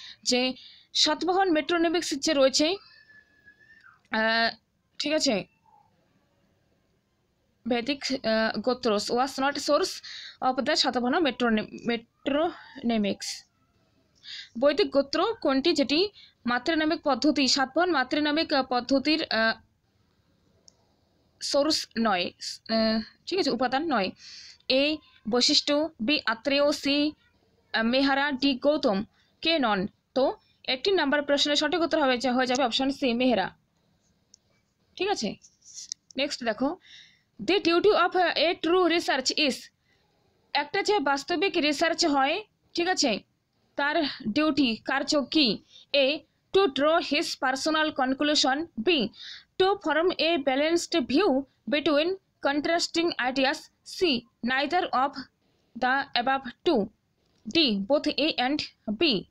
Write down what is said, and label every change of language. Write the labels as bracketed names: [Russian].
[Bangla] যে সাতবাহন মেট্রোনিমিক্স যে রয়েছে, ঠিক আছে, [English] Vedic Gotras was not source of the Satavahana metronymics. [Bangla] বৈদিক গোত্র কোনটি যেটি মাতৃনামিক পদ্ধতি, সাতবাহন মাতৃনামিক পদ্ধতির সোর্স নয়, ঠিক আছে, উপাদান নয়? এ বৈশিষ্ট্য, B Atreya, C মেহারা, D Gautam. কে নন? তো 18 নাম্বার প্রশ্নের সঠিক উত্তর হয়ে যাবে অপশন সি, মেহেরা, ঠিক আছে। নেক্সট দেখো, [English] the duty of a true research is, [Bangla] একটা যে বাস্তবিক রিসার্চ হয়, ঠিক আছে, তার ডিউটি, কার্য কি? [English] A to draw his personal conclusion, B to form a balanced view between contrasting ideas, C neither of the above two, D both A and B.